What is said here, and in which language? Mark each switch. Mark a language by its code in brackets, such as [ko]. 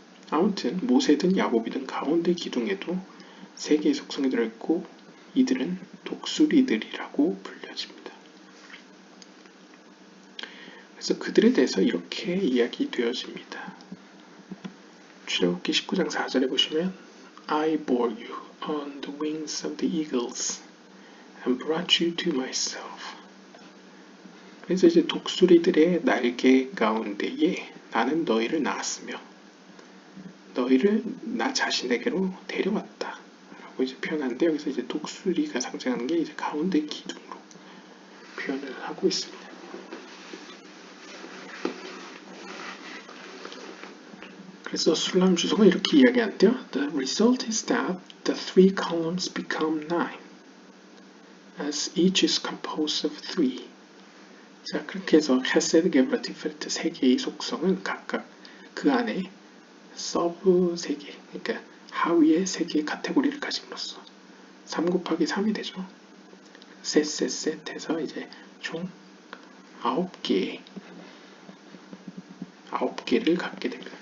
[ko] 아무튼 모세든 야곱이든 가운데 기둥에도 세 개의 속성이 들어있고 이들은 독수리들이라고 불려집니다. 그래서 그들에 대해서 이렇게 이야기되어집니다. 출애굽기 19장 4절에 보시면 [en] I bore you on the wings of the eagles and brought you to myself. [ko] 그래서 이제 독수리들의 날개 가운데에 나는 너희를 낳았으며 너희를 나 자신에게로 데려왔다 라고 이제 표현하는데 여기서 이제 독수리가 상징하는 게 이제 가운데 기둥으로 표현을 하고 있습니다. 그래서 술람 주석은 이렇게 이야기한대요. [en] The result is that the three columns become 9, as each is composed of 3. [ko] 자, 그렇게 해서 헤세드, 게브라, 티페레트 세 개의 속성은 각각 그 안에 서브 3개, 그러니까 하위의 3개의 카테고리를 가짐으로써 3 곱하기 3이 되죠. 셋 해서 이제 총 9개를 갖게 됩니다.